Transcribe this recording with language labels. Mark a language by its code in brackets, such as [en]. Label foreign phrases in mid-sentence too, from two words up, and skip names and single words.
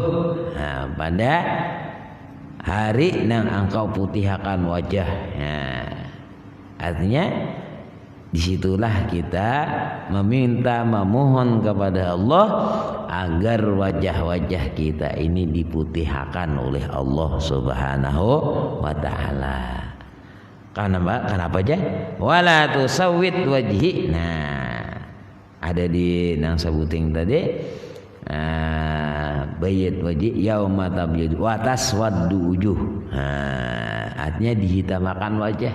[id] Pada hari nang Engkau putihkan wajah. Artinya disitulah kita memohon kepada Allah agar wajah-wajah kita ini diputihkan oleh Allah [ar] سبحانه وتعالى. [id] Kenapa aja? [ar] ولا تسود وجهي. [bjn] Nah, ada di nang sebuting tadi, [ar] بيض وجهي يوم تبيض وتسود وجوه. [id] Artinya dihitamakan wajah.